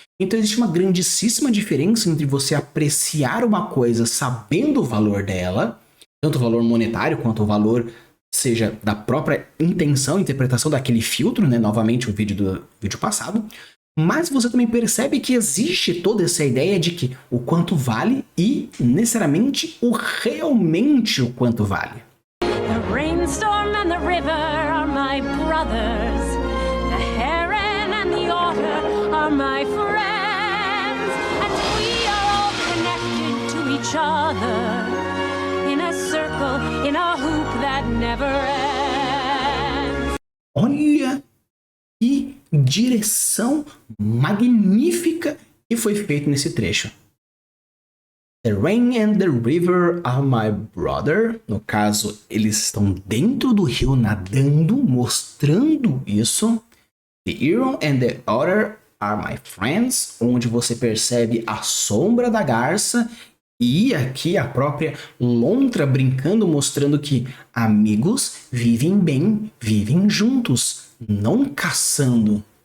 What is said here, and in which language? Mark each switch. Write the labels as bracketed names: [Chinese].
[Portuguese] Então existe uma grandíssima diferença entre você apreciar uma coisa sabendo o valor dela, tanto o valor monetário quanto o valor, seja da própria intenção, interpretação daquele filtro, né? Novamente o vídeo do vídeo passado. Mas você também percebe que existe toda essa ideia de que o quanto vale e, necessariamente, o realmente o quanto vale. [English] The rainstorm and the river are my brothers. The heron and the otter are my friends. And we are all connected to each other. In a circle, in a hoop that never ends. [Portuguese] Olha que direção magnífica que foi feito nesse trecho. [English] The rain and the river are my brother. [Portuguese] No caso, eles estão dentro do rio nadando, mostrando isso. [English] The heron and the otter are my friends, [Portuguese] onde você percebe a sombra da garça. E aqui a própria lontra brincando, mostrando que amigos vivem bem, vivem juntos, não caçando.